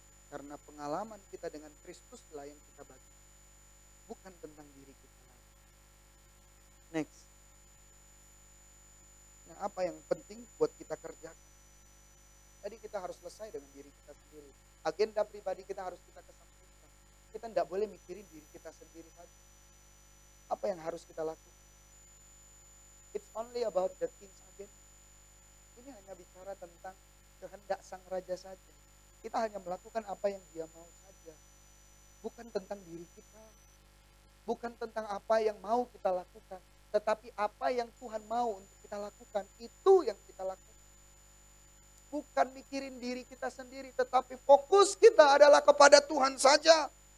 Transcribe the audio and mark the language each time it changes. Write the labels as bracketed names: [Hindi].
[Indonesian] Karena pengalaman kita dengan Kristus lah yang kita bagi. Bukan tentang diri kita lagi. Next. Nah, apa yang penting buat kita kerjakan? Tadi kita harus selesai dengan diri kita sendiri. Agenda pribadi kita harus kita kesampingkan. Kita tidak boleh mikirin diri kita sendiri saja. Apa yang harus kita lakukan? [English] It's only about the king's agenda. [Indonesian] Ini hanya bicara tentang kehendak sang raja saja. Kita hanya melakukan apa yang dia mau saja. Bukan tentang diri kita. Bukan tentang apa yang mau kita lakukan. Tetapi apa yang Tuhan mau untuk kita lakukan, itu yang kita lakukan. Bukan mikirin diri kita sendiri, tetapi fokus kita adalah kepada Tuhan saja.